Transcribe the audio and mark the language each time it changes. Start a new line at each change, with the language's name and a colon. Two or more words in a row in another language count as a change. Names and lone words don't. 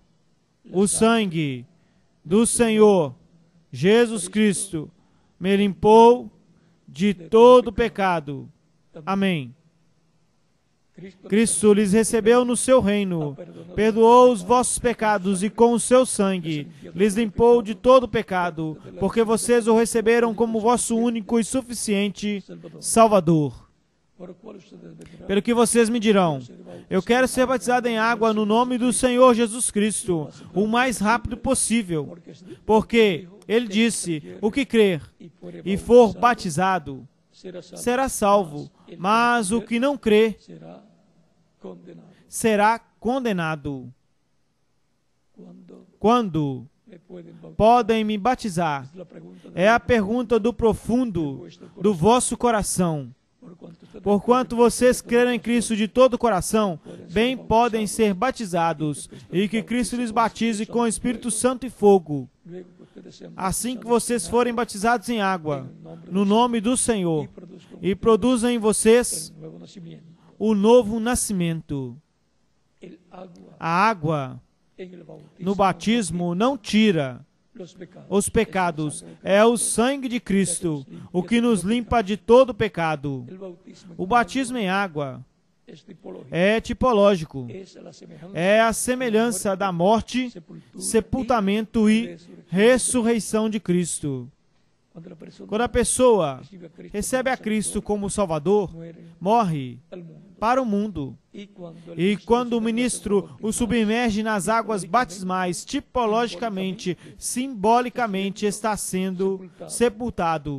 Portuguese: O sangue do Senhor Jesus Cristo me limpou de todo pecado. Amém. Cristo lhes recebeu no seu reino, perdoou os vossos pecados e com o seu sangue lhes limpou de todo pecado, porque vocês o receberam como vosso único e suficiente Salvador.
Spanish: por lo cual ustedes me dirán,
Portuguese: Pelo que vocês me dirão: eu quero ser batizado em água no nome do Senhor Jesus Cristo, o mais rápido possível, porque Ele disse: o que crer e for batizado será salvo, mas o que não crê será condenado. será condenado.
Spanish: Cuando
Portuguese: Quando
Spanish: me pueden bautizar?
Portuguese: podem me batizar?
Spanish: La pregunta
Portuguese: É a pergunta do profundo do vosso coração.
Spanish: por cuanto ustedes
Portuguese: Porquanto vocês creram em Cristo de todo o coração, bem podem ser batizados, e que Cristo lhes batize com o Espírito Santo e fogo,
Spanish: luego que ustedes sean
Portuguese: assim que vocês forem batizados em água, no nome do Senhor, e produzam em vocês
Spanish: el nuevo nacimiento.
Portuguese: o novo nascimento.
Spanish: El agua
Portuguese: A água
Spanish: en el bautismo
Portuguese: no batismo não tira
Spanish: los pecados.
Portuguese: os pecados, é o sangue de Cristo o que nos limpa de todo pecado.
Spanish: El bautismo
Portuguese: O batismo em água
Spanish: es tipológico.
Portuguese: é tipológico,
Spanish: Es la semejanza
Portuguese: é a semelhança da morte,
Spanish: sepultura
Portuguese: sepultamento e ressurreição de Cristo.
Spanish: Cuando la persona
Portuguese: Quando a pessoa
Spanish: recibe a Cristo
Portuguese: recebe a Cristo como Salvador,
Spanish: muere
Portuguese: morre
Spanish: al mundo.
Portuguese: para o mundo. E quando o ministro o submerge nas águas batismais, tipologicamente, simbolicamente, está sendo sepultado.